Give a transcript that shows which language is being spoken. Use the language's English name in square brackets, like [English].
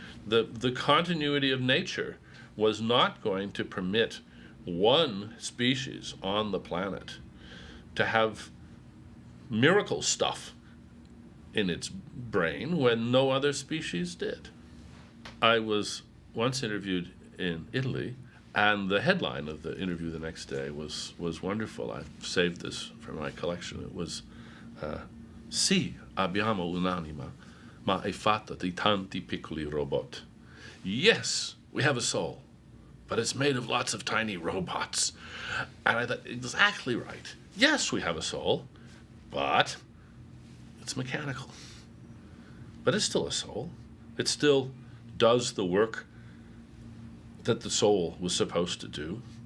[English] The continuity of nature was not going to permit one species on the planet to have miracle stuff in its brain when no other species did. I was once interviewed in Italy, and the headline of the interview the next day was wonderful. I've saved this for my collection. It was, [Italian] Sì, abbiamo un'anima, ma è fatta di tanti piccoli robot. [English] Yes, we have a soul, but it's made of lots of tiny robots. And I thought, exactly right. Yes, we have a soul, but it's mechanical. But it's still a soul. It still does the work that the soul was supposed to do.